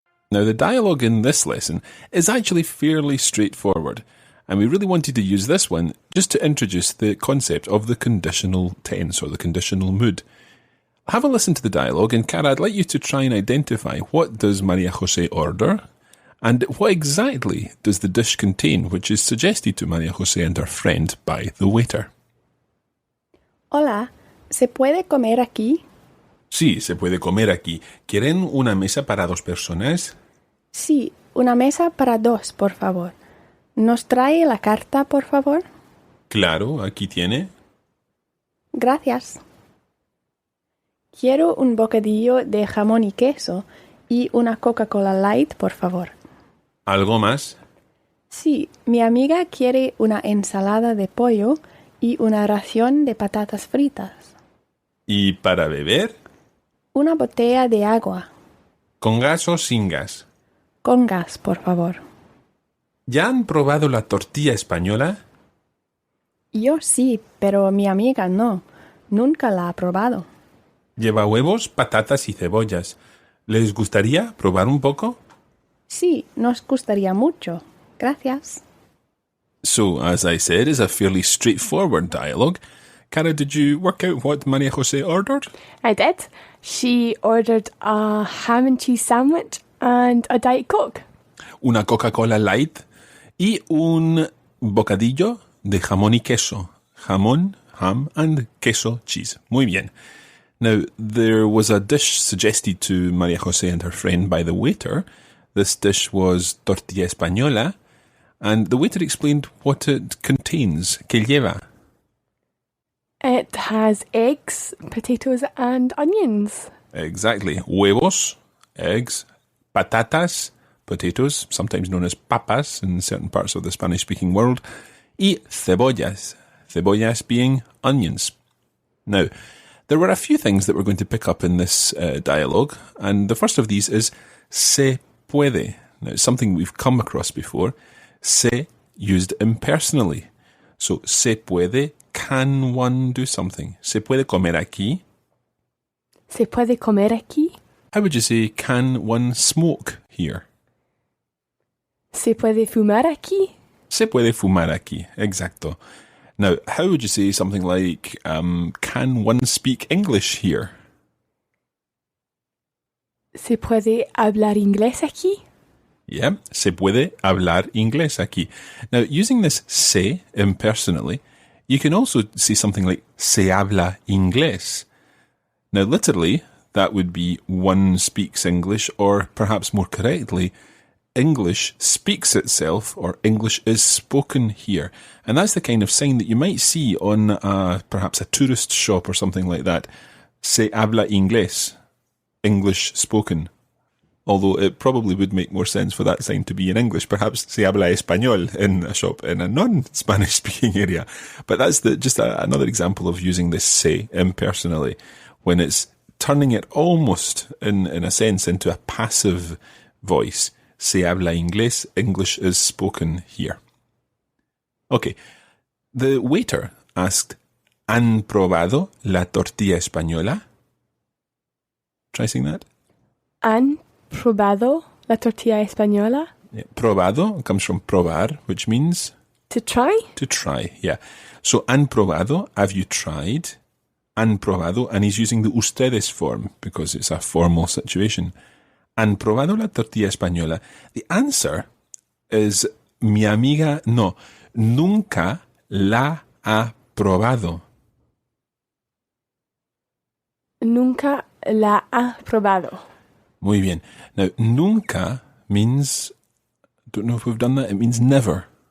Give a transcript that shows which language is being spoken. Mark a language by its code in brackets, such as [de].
[en] Now, the dialogue in this lesson is actually fairly straightforward, and we really wanted to use this one just to introduce the concept of the conditional tense or the conditional mood. Have a listen to the dialogue, and Cara, I'd like you to try and identify what does María-José order, and what exactly does the dish contain, which is suggested to María-José and her friend by the waiter. [es] Hola, ¿se puede comer aquí? Sí, se puede comer aquí. ¿Quieren una mesa para 2 personas? Sí, una mesa para 2, por favor. ¿Nos trae la carta, por favor? Claro, aquí tiene. Gracias. Quiero un bocadillo de jamón y queso y una Coca-Cola Light, por favor. ¿Algo más? Sí, mi amiga quiere una ensalada de pollo y una ración de patatas fritas. ¿Y para beber? Una botella de agua. ¿Con gas o sin gas? Con gas, por favor. ¿Ya han probado la tortilla española? Yo sí, pero mi amiga no. Nunca la ha probado. Lleva huevos, patatas y cebollas. ¿Les gustaría probar un poco? Sí, nos gustaría mucho. Gracias. [en] So, as I said, it's a fairly straightforward dialogue. Cara, did you work out what María-José ordered? I did. She ordered a ham and cheese sandwich and a Diet Coke. [es] Una Coca-Cola Light y un bocadillo de jamón y queso. Jamón, ham, and queso, cheese. Muy bien. [en] Now, there was a dish suggested to María-José and her friend by the waiter. This dish was tortilla española, and the waiter explained what it contains. [es] ¿Qué lleva? [en] It has eggs, potatoes and onions. Exactly. Huevos, eggs, patatas, potatoes, sometimes known as papas in certain parts of the Spanish-speaking world, y cebollas, cebollas being onions. Now, there were a few things that we're going to pick up in this dialogue, and the first of these is se puede. Now, it's something we've come across before. Se used impersonally. So, se puede, can one do something? [es] Se puede comer aquí? Se puede comer aquí? [en] How would you say, can one smoke here? [es] Se puede fumar aquí? Se puede fumar aquí, exacto. [en] Now, how would you say something like, can one speak English here? [es] Se puede hablar inglés aquí? Yeah, se puede hablar inglés aquí. [en] Now, using this se impersonally, you can also say something like se habla inglés. Now, literally, that would be one speaks English, or perhaps more correctly, English speaks itself, or English is spoken here. And that's the kind of sign that you might see on perhaps a tourist shop or something like that. [es] Se habla inglés, [en] English spoken. Although it probably would make more sense for that sign to be in English. Perhaps se habla español in a shop in a non-Spanish speaking area. But that's just another example of using this se impersonally, when it's turning it almost, in a sense, into a passive voice. [es] Se habla inglés, [en] English is spoken here. Okay, the waiter asked, [es] ¿Han probado la tortilla española? [en] Try saying that. [es] ¿Han probado la tortilla española? [en] Yeah. Probado comes from probar, which means? To try? To try, yeah. So, [es] ¿han probado? [en] Have you tried? [es] ¿Han probado? [en] And he's using the ustedes form because it's a formal situation. [es] ¿Han probado la tortilla española? The answer is mi amiga no. Nunca la ha probado. Nunca la ha probado. Muy bien. [en] Now, nunca means, I don't know if we've done that, it means never.